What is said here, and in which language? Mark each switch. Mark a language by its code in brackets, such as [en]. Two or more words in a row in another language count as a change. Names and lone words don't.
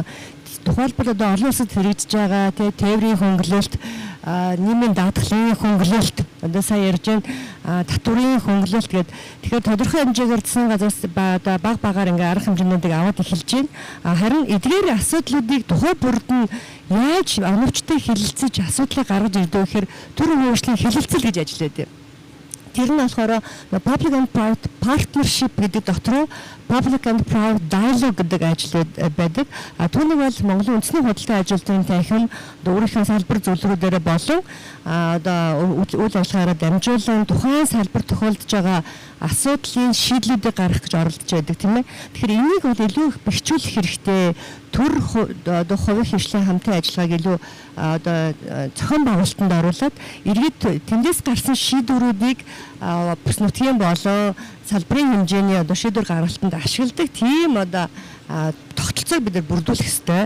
[mn] Тухайлбал одоо олон улсад хэрэгжиж байгаа тээврийн хөнгөлөлт, нийгмийн даатгалын хөнгөлөлт одоо сайн ярьж байна татврын хөнгөлөлт гэдэг. Тэгэхээр тодорхой хэмжээгээр засгийн газраас баг багаар ингээ арга хэмжээнүүдийг аваад эхэлж байна. Харин эдгээр асуудлуудыг тухай бүрд нь яаж оновчтой хэлэлцэж асуудлыг гаргаж ирдэг вэ гэхээр төр хөгжлийн хэлэлцэл гэж ажиллаад байна. Тэр нь болохоор [en] public and private partnership [mn] гэдэг дотроо [en] public and private dialogue [mn] гэдэг ажил байдаг. Түүнийг бол Монголын үндэсний худалдан ажилтны танхим өөрийнхөө салбар зөвлөгөөрөө болон одоо үйл ажиллагаараа дамжуулан тухайн салбар тохиолдож байгаа асуудлын шийдлүүдийг гаргах гэж оролдож байдаг тийм ээ. Тэгэхээр энийг бол илүү их бэхжүүлэх хэрэгтэй. Төр одоо хувийн хвшлийн хамтын ажиллагааг илүү одоо зохион байгуулалтанд оруулаад иргэд тэндээс гарсан шийдвэрүүдийг бүс нутгийн болон салбарын хэмжээний одоо шийдвэр гаргалтанд ашигладаг тийм одоо тогтолцоог бид нар бүрдүүлэх ёстой.